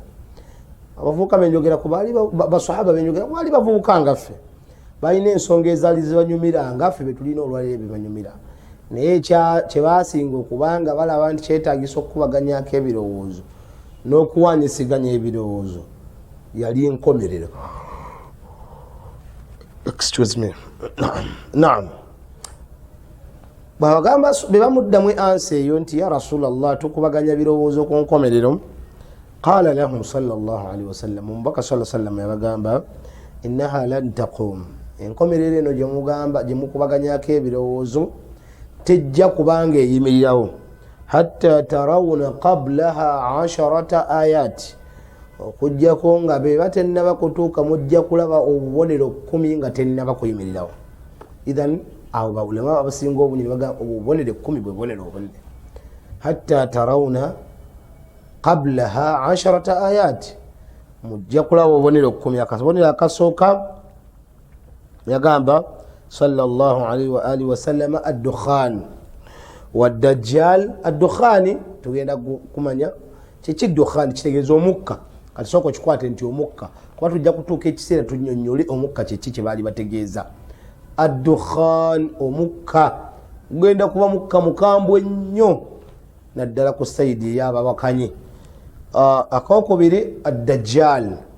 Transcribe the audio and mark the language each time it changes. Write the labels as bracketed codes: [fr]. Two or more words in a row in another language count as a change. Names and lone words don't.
[lg] Abavubuka benjogera ku baali basahaba benjogera baali bavubuka ngaffe, balina ensonga ezaali zibanyumira ngaffe betulina olwaleero bebanyumira, naye kye baasinga okubanga balaba nti kyetaagisa okukubaganyako ebirowoozo n'okuwanyisiganya ebirowoozo yali nkomerero. [en] Excuse me. Naam. [lg] Bagamba bebamuddamu ansi eyo nti [ar] يا رسول الله [lg] tukubaganya birowoozo ku nkomerero. [ar] قال لهم صلى الله عليه وسلم, [lg] omubaka [ar] صلى الله عليه وسلم [lg] yabagamba [ar] إنها لن تقوم, [lg] enkomerero eno gye mugamba gye mukubaganyako ebirowoozo tejja kubanga eyimirirawo [ar] حتى تروا قبلها 10 آيات, [lg] okujjako nga beba tennaba kutuuka mujja kulaba obubonero 10 nga tennaba kuyimirirawo. Idhan awo bawulema abasinga obungi bagamba obubonero 10 bwe bubonero obunene. [ar] حتى تروا قبلها 10 آيات [lg] mujja kulaba obubonero 10 akabonero akasooka yagamba sallallahu [ar] عليه وآله وسلم الدخان والدجال الدخان [lg] tugenda kumanya kiki dukhan kitegeeza omukka kati soko kikwate nti omukka kuba tujja kutuuka ekiseera tunnyonnyole omukka kiki kye baali bategeeza ad-dukhan omukka gugenda kuba mukka mukambwe nnyo naddala ku sayidi y'ababakanyi akokubiri ad-dajjal